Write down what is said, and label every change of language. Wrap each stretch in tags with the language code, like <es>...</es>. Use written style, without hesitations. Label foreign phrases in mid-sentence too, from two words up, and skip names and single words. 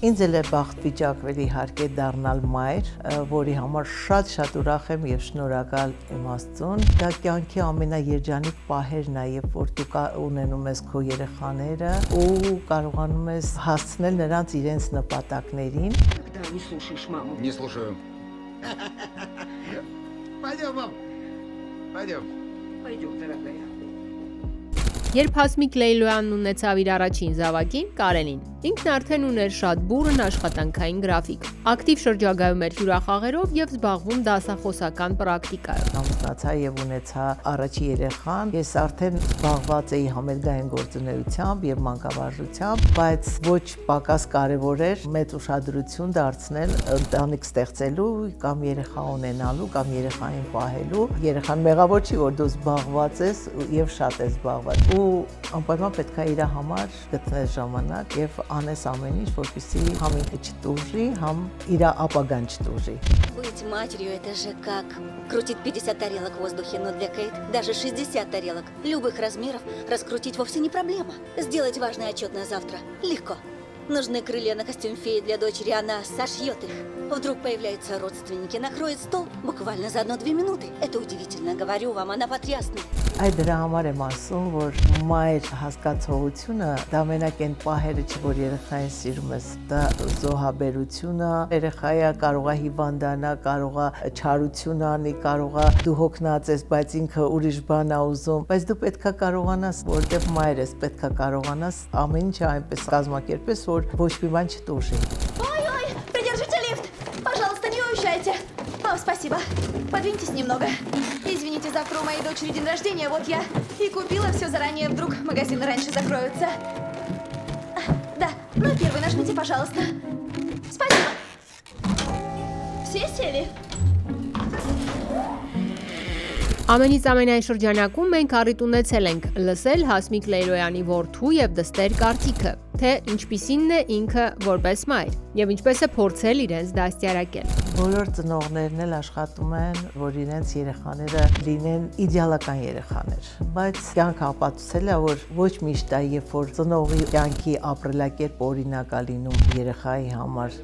<hy>Ինձ էլ է բախտ վիճակվել իհարկե դառնալ մայր, որի համար շատ ուրախ եմ եւ շնորհակալ եմ Աստծուն։ Դա կյանքի ամենաերջանիկ պահերն է, երբ որ դու ունենում ես քո երեխաները ու կարողանում ես հասցնել նրանց իրենց նպատակներին։</hy> <ru>Не слушаешь маму. Не слушаю. Пойдем, мам. Пойдем. Пойдем, дорогая.</ru> <hy>Երբ Հասմիկ Լեյլոյանն ունեցավ իր առաջին զավակին, Կարենին, ինքն արդեն ուներ շատ բուռն աշխատանքային գրաֆիկ։ Ակտիվ շրջագայում էր հյուրախաղերով եւ զբաղվում դասախոսական պրակտիկայով։ Ամուսնացա եւ ունեցա առաջի երեխան։ Ես արդեն զբաղված էի համերգային գործունեությամբ եւ մանկավարժությամբ, բայց ոչ պակաս կարեւոր էր մեծ ուշադրություն դարձնել ընտանիք ստեղծելու կամ երեխա ունենալու կամ երեխային պահելու։ Երեխան մեղավոր չի, որ դու զբաղված ես եւ շատ ես զբաղված։ ու անպայման պետք է իր համար գտնել ժամանակ եւ անես ամեն ինչ, որպեսզի համ ինքը չտուժի, համ իր ապագան չտուժի։</hy> <ru>Быть матерью это же как крутить 50 тарелок в воздухе, но для Кейт даже 60 тарелок любых размеров раскрутить вовсе не проблема. Сделать важное отчетное завтра легко. Нужны крылья на костюм феи для дочери, она сошьет их. Вдруг появляются родственники, накроет стол буквально за 1-2 минуты. Это удивительно, говорю вам, она потрясна.</ru> <hy>Այդ դրա համար եմ ասում, որ մայր հասկացողությունը դա մենակ այն պահերը չի, որ երեխային սիրում ես, դա զոհաբերությունը, երեխայը կարող է հիվանդանա, կարող է չարություն անի, կարող է դու հոգնած ես, բայց ինքը ուրիշ բան է ուզում, բայց դու պետք է կարողանաս, որտեղ մայր ես, պետք է կարողանաս ամեն ինչը այնպես կազմակերպես, որ ոչ մի բան չտուժի։</hy> <ru>Ой-ой, придержите лифт, пожалуйста, не уезжайте. О, спасибо. Подвиньтесь немного. Извините, завтра у моей дочери день рождения, вот я и купила все заранее, вдруг магазины раньше закроются. Да, ну первый нажмите, пожалуйста. Спасибо. Все сели?</ru> <hy>Ամենից ամենայն շրջանակում մենք առիթ ունեցել ենք լսել Հասմիկ Լեյլոյանի որդու եւ դստեր կարծիքը, թե ինչպիսինն է ինքը որպես մայր եւ ինչպես է փորձել իրենց դաստիարակել։ Բոլոր ծնողներն էլ աշխատում են, որ իրենց երեխաները լինեն իդեալական երեխաներ, բայց կյանքը ապացուցել է, որ ոչ միշտ է, երբ որ ծնողի կյանքի ապրելակերպ օրինակ է լինում երեխայի համար,</hy>